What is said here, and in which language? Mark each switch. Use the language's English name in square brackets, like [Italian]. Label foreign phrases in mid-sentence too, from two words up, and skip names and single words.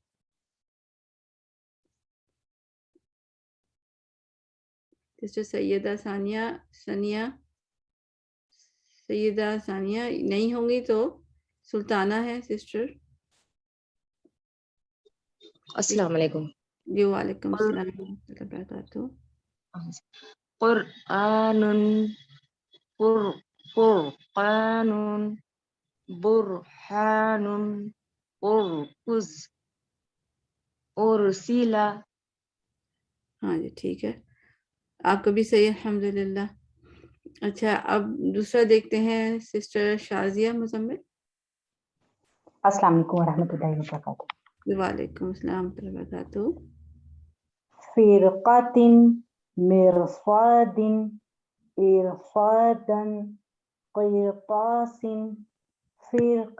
[Urdu] سسٹر سیدہ ثانیہ نہیں ہوں گی تو سلطانہ ہے سسٹر. [Arabic] السلام علیکم. جی وعلیکم السلام ورحمۃ اللہ وبرکاتہ. قرآن فرقان برهان ارکز ارسلا. [Urdu] ہاں جی ٹھیک ہے، آپ کا بھی صحیح ہے الحمدللہ. اچھا اب دوسرا دیکھتے ہیں سسٹر شازیہ مزمل. [Arabic] السلام علیکم ورحمۃ اللہ وبرکاتہ. وعلیکم السلام ورحمۃ اللہ وبرکاتہ. فرقۃ مرصاد ارصادا قرطاس فرق.